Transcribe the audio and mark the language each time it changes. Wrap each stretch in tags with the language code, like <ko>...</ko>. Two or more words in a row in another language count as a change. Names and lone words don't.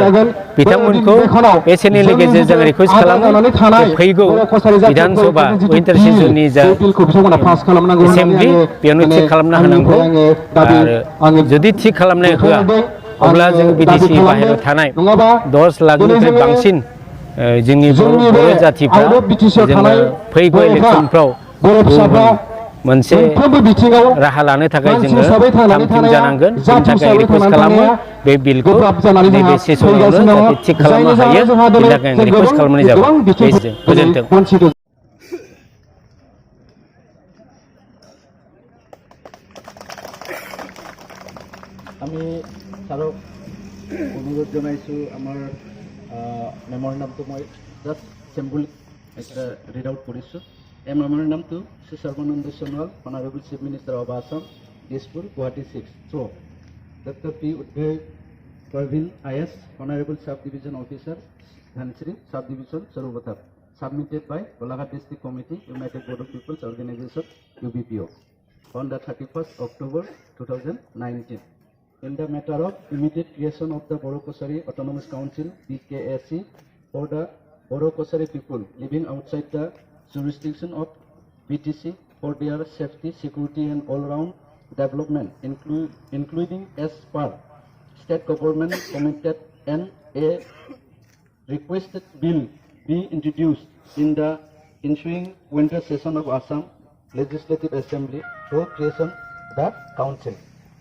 <brx>बिथांमोनखौ बे चेनेलनि गेजेरजों रिकुवेस्ट खालामो फैगौ विधान सभा</brx> <en>विन्टार सेसननि</en> <brx>जा एसेम्ब्लि बेयावनो थिग खालामना होनांगौ आरो जुदि थिग खालामनाय होआ अब्ला जों BTC बाहेरायाव थानाय 10 लाखनिफ्राय बांसिन जोंनि बर' जाथिफ्रा जोङो फैगौ इलेक्सनफ्राव मोनसे राहा लानो थाखाय जोङो थाम-थिम जानांगोन बेनि थाखाय रिकुवेस्ट खालामो बे बिलखौ नैबे सेसनावनो जाहाथे थिग खालामनो हायो बेनि थाखाय आं रिकुवेस्ट खालामनाय जाबाय गोजोन्थों</brx> <as>আমি ছাৰক অনুৰোধ জনাইছোঁ আমাৰ মেমৰ নামটো মই জাষ্ট চিম্বলিক এটা</as> <en>read out</en> <as>কৰিছোঁ এই মেমৰ নামটো শ্ৰী সৰ্বানন্দ সোণোৱাল</as> <en>Honourable Chief Minister of Assam</en> <as>দিছপুৰ গুৱাহাটী 6</as> <en>through Doctor</en> <as>P.</as> <en>Uday Parvin IS Honourable Sub Division Officer Dhansiri Sub Division Sarupathar submitted by Golaghat District Committee United Board of People's Organization UBPO on the 31st October 2019 in the matter of immediate creation of the Boro Kosari Autonomous Council BKSC for the Boro Kosari people living outside the jurisdiction of BTC for their safety, security and all-round development, including as per state government committed and a requested bill be introduced in the ensuing winter session of Assam Legislative Assembly for creation the council.</en>